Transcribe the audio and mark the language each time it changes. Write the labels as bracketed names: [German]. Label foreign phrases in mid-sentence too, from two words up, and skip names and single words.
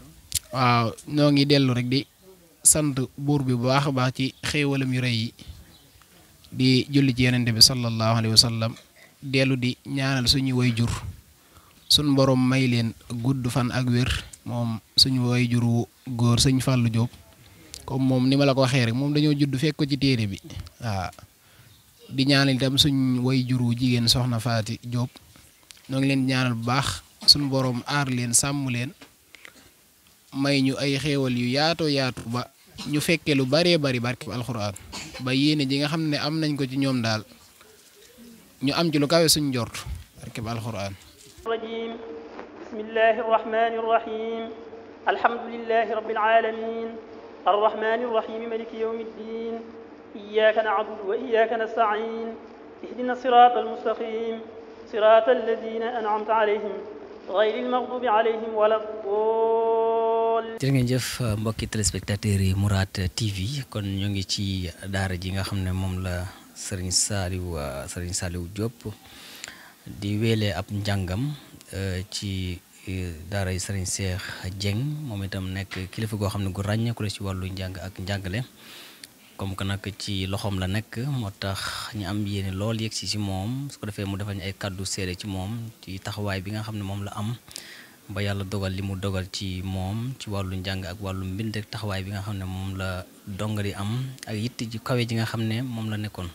[Wolof] waaw ñoo ngi dellu rek di sant buur bi bu baax a baax ci xéewalam yu rëy yi di julli ci yenente bi [Arabic] صلى الله عليه وسلم [Wolof] dellu di ñaanal suñu way jur suñ borom may leen gudd fan ak wér moom suñu way jur wu góor sëñ Fallou Diop comme moom ni ma la ko waxee rek moom dañoo judd fekk ko ci téere bi waaw di ñaanal itam suñ way jur wu jigéen soxna Faati Diop ñoo ngi leen ñaanal bu baax suñu borom aar leen sàmm leen may ñu ay xéewal yu yaatoo yaatu ba ñu fekkee lu baree bari barke alxuraan ba yéene ji nga xam ne am nañ ko ci ñoom daal ñu am ci lu kawe suñ njort barke alxuraan. [Arabic] الرجيم بسم الله الرحمن الرحيم الحمد لله رب العالمين الرحمن الرحيم مالك يوم الدين إياك نعبد وإياك نستعين اهدنا الصراط المستقيم صراط الذين أنعمت عليهم غير المغضوب عليهم ولا الضالين. [Wolof] jërë ngeen jëf mbokki téléspectateurs yi Mourad TV kon ñu ngi ci daara ji nga xam ne moom la Serigne Saliou Diop di weelee ab njàngam ci daara yi Serigne Cheikh Dieng moom itam nekk kilifa goo xam ne gu ràññeeku la ci wàllu njàng ak njàngale [French] comme que [Wolof] nag ci loxoom la nekk moo tax ñu am yéene lool yegg si moom su ko defee mu defal ñu ay kàddu seede ci moom ci taxawaay bi nga xam ne moom la am ba yàlla dogal li mu dogal ci moom ci wàllu njàng ak wàllu mbind ak taxawaay bi nga xam ne moom la dongali am ak yitt ji kawe ji nga xam ne moom la nekkoon.